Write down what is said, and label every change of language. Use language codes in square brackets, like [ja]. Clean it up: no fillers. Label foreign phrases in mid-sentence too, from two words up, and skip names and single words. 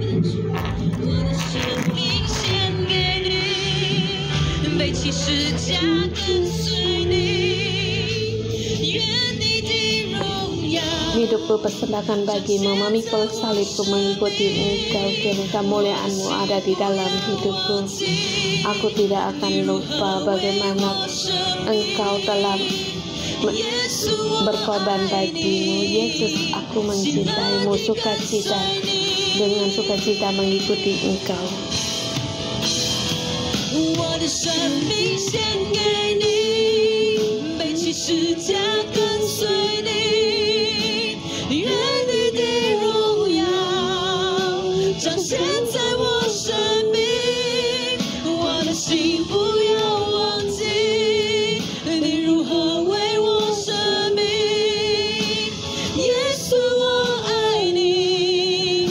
[id] Hidupku persembahkan bagimu, memikul salibku mengikuti Engkau, kiranya kemuliaan-Mu ada di dalam hidupku. Aku tidak akan lupa bagaimana Engkau telah berkorban bagimu. Yesus, aku mencintaimu, sukacita, dengan sukacita mengikuti Engkau. [zh] 我的生命献给你，背起十架跟随你，愿你的荣耀彰显在我生命，我的心不要忘记你如何为我生命，耶稣我爱你。